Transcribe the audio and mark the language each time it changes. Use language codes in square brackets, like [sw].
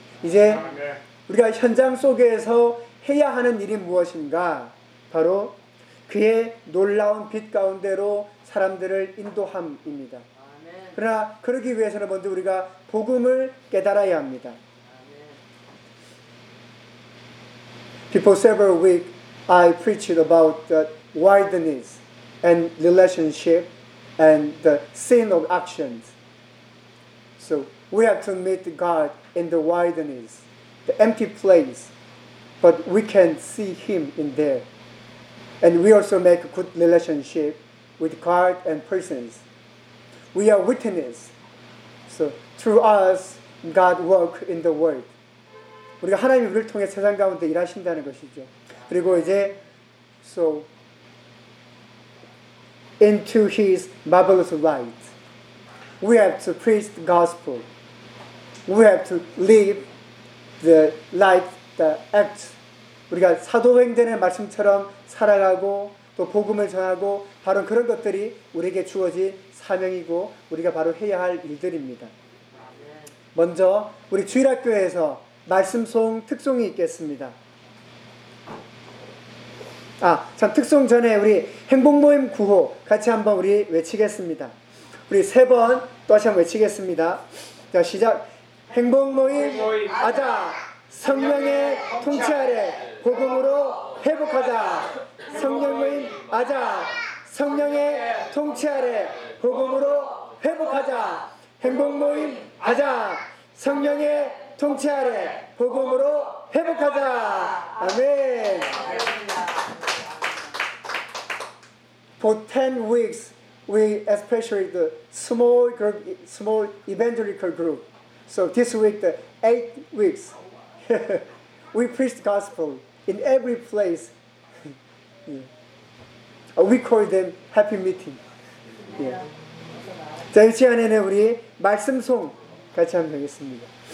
[ko] 이제 우리가 현장 속에서 해야 하는 일이 무엇인가? 바로 그의 놀라운 빛 가운데로 사람들을 인도함입니다. 아멘. 그러나 그러기 위해서는 먼저 우리가 복음을 깨달아야 합니다. [en] Before several weeks, I preached about the wilderness and relationship and the sin of actions. So we have to meet God in the wilderness, the empty place, but we can see Him in there. And we also make a good relationship with God and persons. We are witnesses. So through us, God works in the world. [ko] 우리가 하나님이 우리를 통해 세상 가운데 일하신다는 것이죠. 그리고 이제 [en] so into His marvelous light, we have to preach the gospel. We have to live the life, the act. [ko] 우리가 사도행전의 말씀처럼 살아가고 또 복음을 전하고 바로 그런 것들이 우리에게 주어진 사명이고 우리가 바로 해야 할 일들입니다. 먼저 우리 주일학교에서 말씀송 특송이 있겠습니다. 아, 참 특송 전에 우리 행복모임 구호 같이 한번 우리 외치겠습니다. 우리 세 번 또 한번 외치겠습니다. 자, 시작. 행복모임 아자 성령의 통치 아래 복음으로 회복하자. 성령모임 아자 성령의 통치 아래 복음으로 회복하자. 행복모임 아자 성령의 통치 아래 복음으로 회복하자. 아멘. [en] For 10 weeks, we especially the small group, small evangelical group. So this week, the 8 weeks, we preached gospel in every place. Yeah. We call them happy meeting. [ko] Yeah. 자, 이 시간에는 우리 말씀송 같이 하면 되겠습니다.